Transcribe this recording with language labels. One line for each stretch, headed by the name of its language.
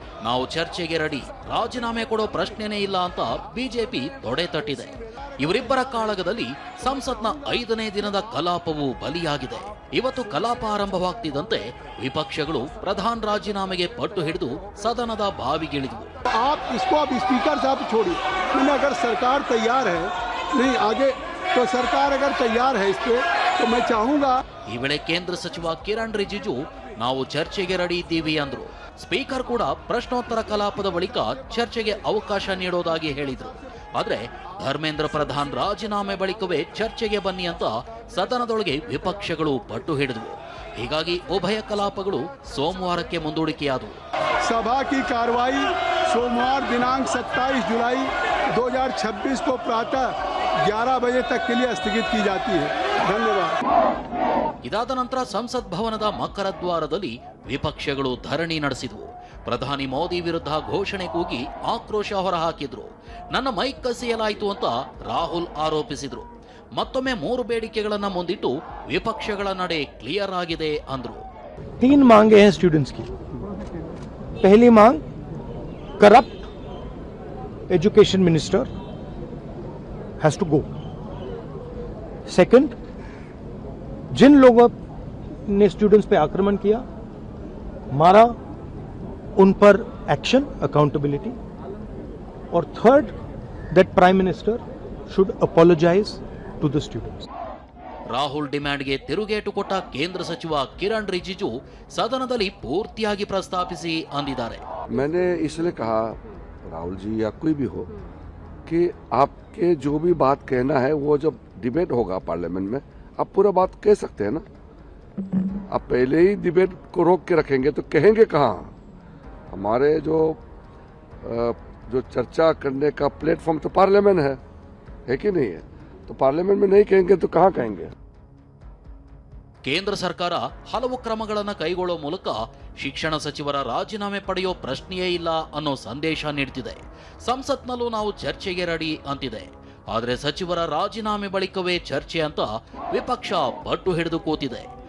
Kannada: ನಾವು ಚರ್ಚೆಗೆ ರೆಡಿ, ರಾಜೀನಾಮೆ ಕೊಡೋ ಪ್ರಶ್ನೆನೇ ಇಲ್ಲ ಅಂತ ಬಿಜೆಪಿ ತೊಡೆ ತಟ್ಟಿದೆ. ಇವರಿಬ್ಬರ ಕಾಳಗದಲ್ಲಿ ಸಂಸತ್ನ 5ನೇ ದಿನದ ಕಲಾಪವು ಬಲಿಯಾಗಿದೆ. ಇವತ್ತು ಕಲಾಪ ಆರಂಭವಾಗ್ತಿದ್ದಂತೆ ವಿಪಕ್ಷಗಳು ಪ್ರಧಾನ್ ರಾಜೀನಾಮೆಗೆ ಪಟ್ಟು ಹಿಡಿದು ಸದನದ ಬಾವಿಗಿಳಿದವು.
Hindi: स्पीकर साहब छोड़िए, अगर सरकार तैयार है नहीं आगे तो सरकार अगर तैयार है इस पे तो मैं चाहूंगा.
Kannada: ಈ ವೇಳೆ ಕೇಂದ್ರ ಸಚಿವ ಕಿರಣ್ ರಿಜಿಜು ನಾವು ಚರ್ಚೆಗೆ ರೆಡಿ ಇದ್ದೀವಿ ಅಂದ್ರು. ಸ್ಪೀಕರ್ ಕೂಡ ಪ್ರಶ್ನೋತ್ತರ ಕಲಾಪದ ಬಳಿಕ ಚರ್ಚೆಗೆ ಅವಕಾಶ ನೀಡೋದಾಗಿ ಹೇಳಿದ್ರು. ಆದ್ರೆ ಧರ್ಮೇಂದ್ರ ಪ್ರಧಾನ್ ರಾಜೀನಾಮೆ ಬಳಿಕವೇ ಚರ್ಚೆಗೆ ಬನ್ನಿ ಅಂತ ಸದನದೊಳಗೆ ವಿಪಕ್ಷಗಳು ಪಟ್ಟು ಹಿಡಿದವು. ಹೀಗಾಗಿ ಉಭಯ ಕಲಾಪಗಳು ಸೋಮವಾರಕ್ಕೆ ಮುಂದೂಡಿಕೆಯಾದವು.
Hindi: सभा की कार्रवाई सोमवार दिनांक 27 जुलाई 2026 को प्रातः 11 बजे तक के लिए स्थगित की जाती है. धन्यवाद.
Kannada: ಇದಾದ ನಂತರ ಸಂಸತ್ ಭವನದ ಮಕರದ್ವಾರದಲ್ಲಿ ವಿಪಕ್ಷಗಳು ಧರಣಿ ನಡೆಸಿದವು. ಪ್ರಧಾನಿ ಮೋದಿ ವಿರುದ್ಧ ಘೋಷಣೆ ಕೂಗಿ ಆಕ್ರೋಶ ಹೊರಹಾಕಿದ್ರು. ನನ್ನ ಮೈಕ್ ಕಸಿಯಲಾಯಿತು ಅಂತ ರಾಹುಲ್ ಆರೋಪಿಸಿದ್ರು. ಮತ್ತೊಮ್ಮೆ 3 ಬೇಡಿಕೆಗಳನ್ನ ಮುಂದಿಟ್ಟು ವಿಪಕ್ಷಗಳ ನಡೆ ಕ್ಲಿಯರ್ ಆಗಿದೆ ಅಂದ್ರು.
Hindi: 3 मांगे हैं स्टूडेंट्स की. पहली मांग,
English: Corrupt education minister has to go.
Hindi: Second, जिन लोगों ने स्टूडेंट्स पे आक्रमण किया, मारा, उन पर एक्शन, अकाउंटेबिलिटी.
English: और third, that prime minister should apologise to the students.
Kannada: Rahul ಡಿಮ್ಯಾಂಡ್ಗೆ ತಿರುಗೇಟು ಕೊಟ್ಟ ಕೇಂದ್ರ ಸಚಿವ ಕಿರಣ್ ರಿಜಿಜು ಸದನದಲ್ಲಿ ಪೂರ್ತಿಯಾಗಿ ಪ್ರಸ್ತಾಪಿಸಿ ಅಂದಿದ್ದಾರೆ.
Hindi: मैंने इसलिए कहा, राहुल जी या कोई भी हो, कि आपके जो भी बात कहना है वो जब डिबेट होगा पार्लियामेंट में आप पूरा बात कह सकते हैं ना. आप पहले ही डिबेट को रोक के रखेंगे तो कहेंगे कहाँ. हमारे जो चर्चा करने का प्लेटफॉर्म तो पार्लियामेंट है कि नहीं है. तो पार्लियामेंट में नहीं कहेंगे तो कहाँ कहेंगे.
Kannada: ಕೇಂದ್ರ ಸರ್ಕಾರ ಹಲವು ಕ್ರಮಗಳನ್ನು ಕೈಗೊಳ್ಳುವ ಮೂಲಕ ಶಿಕ್ಷಣ ಸಚಿವರ ರಾಜೀನಾಮೆ ಪಡೆಯೋ ಪ್ರಶ್ನೆಯೇ ಇಲ್ಲ ಅನ್ನೋ ಸಂದೇಶ ನೀಡುತ್ತಿದೆ. ಸಂಸತ್ನಲ್ಲೂ ನಾವು ಚರ್ಚೆಗೆ ರೆಡಿ ಅಂತಿದೆ. ಆದರೆ ಸಚಿವರ ರಾಜೀನಾಮೆ ಬಳಿಕವೇ ಚರ್ಚೆ ಅಂತ ವಿಪಕ್ಷ ಪಟ್ಟು ಹಿಡಿದು ಕೂತಿದೆ.